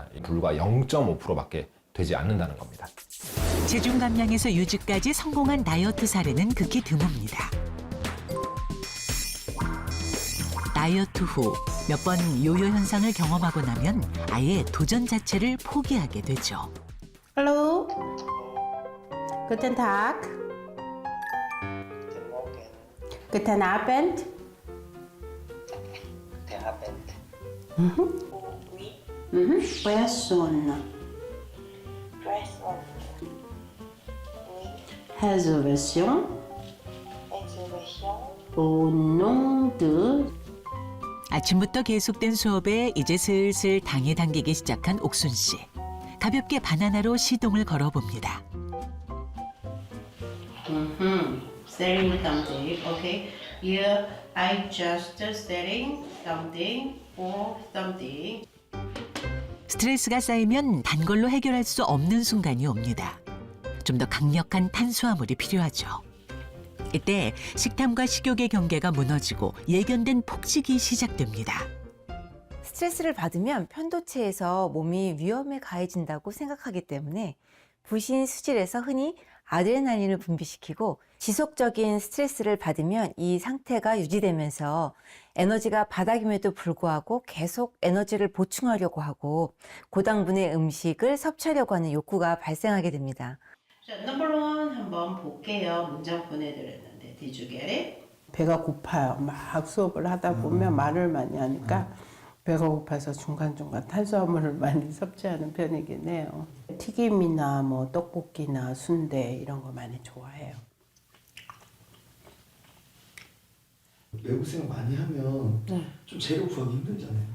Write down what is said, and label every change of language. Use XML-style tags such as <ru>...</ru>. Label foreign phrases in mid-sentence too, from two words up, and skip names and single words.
<ko>불과 0.5%밖에 되지 않는다는 겁니다. 체중 감량에서 유지까지 성공한 다이어트 사례는 극히 드뭅니다. 다이어트 후 몇 번 요요 현상을 경험하고 나면 아예 도전 자체를 포기하게 되죠.</ko> <de>Hallo. Guten Tag. Guten Abend. Guten Abend. Person. Person.</de> <fr>Réservation.</fr> <en>Exhibition.</en> <fr>Au nom de.</fr> <ko>아침부터 계속된 수업에 이제 슬슬 당이 당기기 시작한 옥순 씨. 가볍게 바나나로 시동을 걸어봅니다.</ko> <en>Setting something. Okay. Here I just setting something or something.</en> <ko>스트레스가 쌓이면 단 걸로 해결할 수 없는 순간이 옵니다. 좀 더 강력한 탄수화물이 필요하죠. 이때 식탐과 식욕의 경계가 무너지고 예견된 폭식이 시작됩니다. 스트레스를 받으면 편도체에서 몸이 위험에 가해진다고 생각하기 때문에 부신 수질에서 흔히 아드레날린을 분비시키고 지속적인 스트레스를 받으면 이 상태가 유지되면서 에너지가 바닥임에도 불구하고 계속 에너지를 보충하려고 하고 고당분의 음식을 섭취하려고 하는 욕구가 발생하게 됩니다. 자, 넘버 1 한번 볼게요. 문장 보내드렸는데</ko> <en>Did you get it?</en> <ko>배가 고파요. 막 수업을 하다 보면 말을 많이 하니까 배가 고파서 중간중간 탄수화물을 많이 섭취하는 편이긴 해요. 튀김이나 뭐 떡볶이나 순대 이런 거 많이 좋아해요. 외국 생활 많이 하면 좀 재료 구하기 힘들잖아요.</ko>